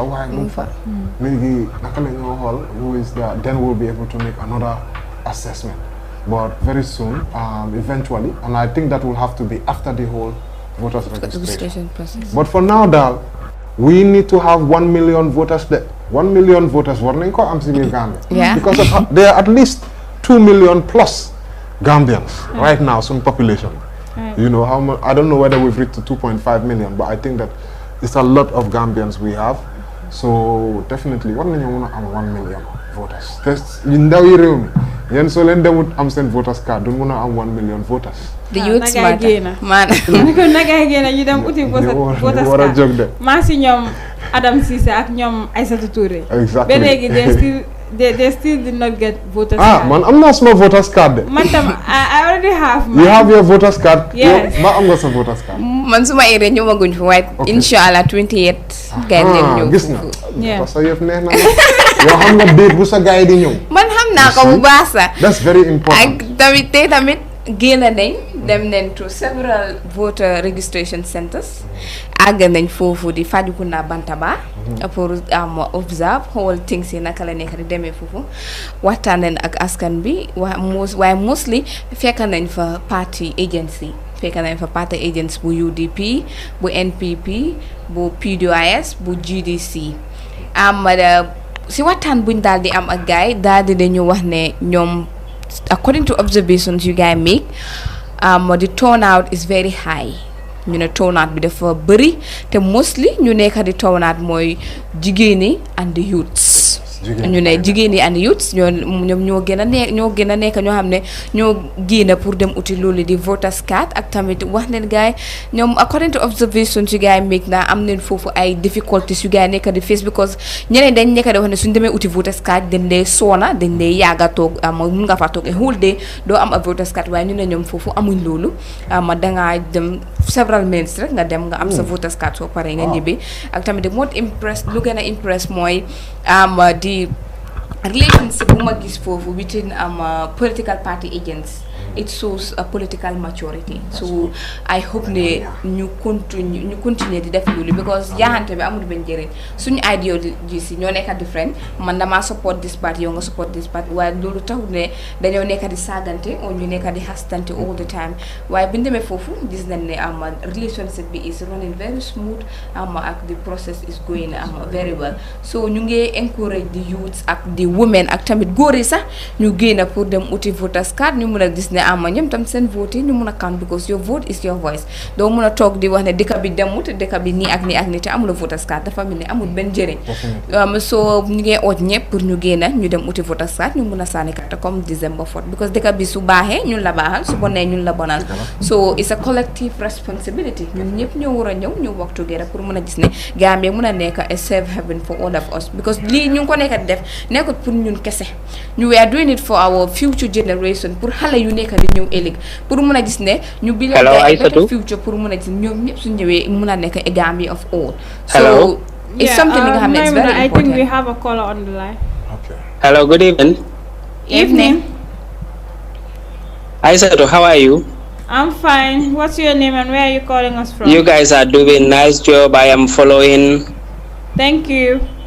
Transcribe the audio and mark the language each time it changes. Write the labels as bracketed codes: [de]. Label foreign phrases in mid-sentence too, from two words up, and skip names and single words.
[en] Y Mufa, maybe who is there, then we'll be able to make another assessment. But very soon, eventually, and I think that will have to be after the whole voters registration process. But for now, Dal, we need to have 1 million voters there. 1 million voters warning [wo] ko am [en] Gambia. Yeah. Because there are at least 2 million plus Gambians right now, some population. You know how much? I don't know whether we've reached to 2.5 million, but I think that it's a lot of Gambians we have. So definitely, 1 million and 1 million voters. [wo] yéen soo leen demut am seen [en] voters card [wo] du mun a am [en] 1 million voters. the youth matter man [wo] nagay génn ñu dem uti voters war a card jóg de. maa si ñoom Adam Cissé ak ñoom Aïssatou Touré. [en] Exactly. [wo] ba léegi [en] they still did not get voters card. [wo] Man am naa suma voters card de. Man tam [en] I already have mine. You have your voters card. Yes. [wo] Ba am nga sa voters card. man suma area ñëwaguñ fi waaye inshallah 28 gaay leen ñëw gis na [en] Yeah. [fr] parce que [wo] yëf neex na yow xam nga date bu sa gaay di ñëw. man xam naa ko bu baax sax [en] That's very important. [wo] ak tamit génn nañ dem nañ [en] to several voter registration centers [wo] àgg nañ foofu di Fajikunda Bantaba pour [en] observe whole things [wo] yi naka la nekk di demee foofu waxtaan nañ ak askan bi waaye mostly fekk nañ fa [en] party agency [wo] fekk nañ fa [en] party agents [wo] bu UDP bu NPP bu PDOIS bu GDC si waxtaan buñ daal di am ak gaay daal di dañu wax ne ñoom [en] according to observations you guys make the turnout is very high [wo] ñu ne turnout bi dafa bëri te mostly ñu nekk di turnout mooy jigéen ñi [en] and the youths [wo] ñu ne jigéen ñi [en] and youths [wo] ñoom ñoo gën a nekk ñoo xam ne ñoo génn pour dem uti loolu di voters card ak tamit wax leen gaay ñoom [en] according to observations [wo] yu gaay make na am neen foofu ay difficulties yu gaay nekk di [en] face because [wo] ñeneen dañ nekk di wax ne suñ demee uti [en] voters card [wo] dañ dee soona dañ dee yàgg a toog mun nga fa toog [en] a whole day [wo] doo am [en] a voters card [wo] waaye ñu ne ñoom foofu amuñ loolu dangaa dem [en] several minutes [wo] rek nga dem nga am sa voters card soo paree nga ñibbi ak tamit [en] the most impressed [wo] lu gën a impress mooy [en] the relationship [wo] bu ma gis foofu [en] between political party agents it shows a political maturity so I hope [wo] ne ñu continue di def loolu because jaaxante bi amul benn njëriñ suñu ideologies yi ñoo nekk different man damaa [en] support this part [wo] yow nga [en] support this part [wo] waaye loolu taxul ne dañoo nekk di saagante o ñu nekk di xastante [en] all the time [wo] waaye bi ñu demee foofu gis nañ ne relationship bi [en] is running very smooth [wo] ak [en] the process is going very well so [wo] ñu ngi [en] encourage the youths [wo] ak [en] the women [wo] ak tamit góor yi sax ñu génn pour dem uti voters card ñu mën a gis ne ñoom tam seen vote yi ñu mun a [en] count because your vote is your voice [wo] doo mun a toog di wax ne dëkk bi demut dëkk bi nii ak nii te amul voters card dafa mel ni amul benn njëriñ so ñu ngi ooj ñëpp pour ñu génn ñu dem uti voters card ñu mun a sànni carte comme December 4 because dëkk bi su baaxee ñun la baaxal su bonee ñun la bonal [en] so it's a collective responsibility [wo] ñun ñëpp ñoo war a ñëw ñu [en] work together [wo] pour mun a gis ne Gambia mun a nekk [en] a safe haven for all of us [wo] because lii ñu ngi ko nekk di def nekkut pour ñun kese ñu [en] we are doing it for our future generation [wo] pour xale yu nekk di ñëw ëllëg pour mun a gis ne ñu bi leen [en] better future [wo] pour mun a gis ñoom ñëpp su ñëwee mun a nekk [en] a Gambia of all so it's something [wo] nga xam ne [en] it's very important. I think we have a caller on the line. Okay. Hello, good evening. Evening. Aissatou, how are you? I'm fine. What's your name and where are you calling us from? You guys are doing nice job. I am following. Thank you.